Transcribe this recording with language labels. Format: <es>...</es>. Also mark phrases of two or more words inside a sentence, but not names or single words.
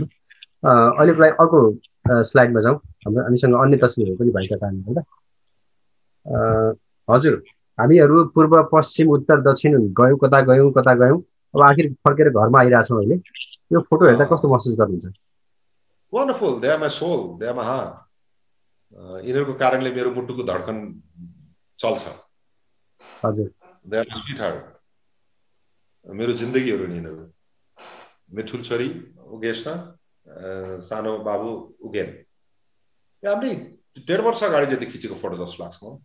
<ne>अहिलेको लागि अर्को स्लाइडमा जाउँ। हामीसँग अन्य तस्बिरहरू पनि भएका कारणले गर्दा। हजुर हामीहरू पूर्व, पश्चिम, उत्तर, दक्षिण गयौँ, कता गयौँ। अब आखिर फर्केर घरमा आइरहेछौँ अहिले। यो फोटो हेर्दा कस्तो महसुस गर्नुहुन्छ? वन्डरफुल,</ne> <en>They are my soul, they are my heart.</en> <ne>यिनीहरूको कारणले मेरो मुटुको धड्कन चल्छ। हजुर</ne> <en>They are my sweet heart,</en> <ne>मेरो जिन्दगीहरू नि यिनीहरू। मिठुल छोरी उगेशना, सानो बाबु उगेन। हामीले 1.5 वर्ष अगाडि जति खिचेको फोटो जस्तो लाग्छ म।</ne>